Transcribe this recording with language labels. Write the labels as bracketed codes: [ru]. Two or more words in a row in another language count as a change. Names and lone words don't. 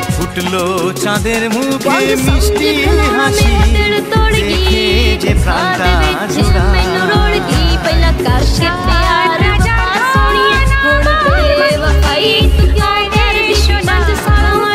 [bn] ফুটলো চাঁদের মুখে মিষ্টি হাসি দেখে যে প্রাণটা জুড়ায় [pa] ਪਹਿਲਾਂ ਕਰਕੇ ਪਿਆਰ ਸੋਹਣੀਏ ਹੁਣ ਬੇਵਫਾਈ ਤੇਰੇ ਪੰਜ ਸਾਲਾਂ